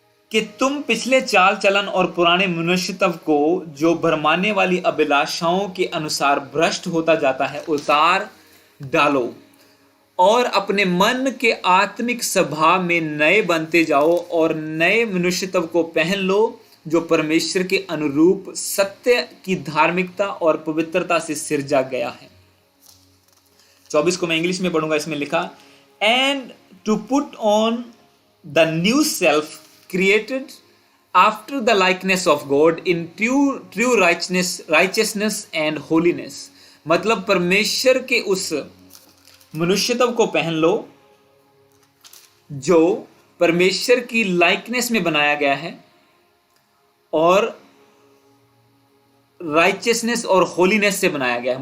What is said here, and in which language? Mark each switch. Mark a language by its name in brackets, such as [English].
[Hindi] कि तुम पिछले चाल चलन और पुराने मनुष्यत्व को जो भरमाने वाली अभिलाषाओं के अनुसार भ्रष्ट होता जाता है उतार डालो और अपने मन के आत्मिक स्वभाव में नए बनते जाओ और नए मनुष्यत्व को पहन लो जो परमेश्वर के अनुरूप सत्य की धार्मिकता और पवित्रता से सिरजा गया है। 24 को मैं इंग्लिश में पढ़ूंगा। इसमें लिखा, [English] And to put on the new self created after the likeness of God in true righteousness and holiness। [Hindi] मतलब परमेश्वर के उस मनुष्यत्व को पहन लो जो परमेश्वर की लाइकनेस में बनाया गया है और राइचियसनेस और होलीनेस से बनाया गया है।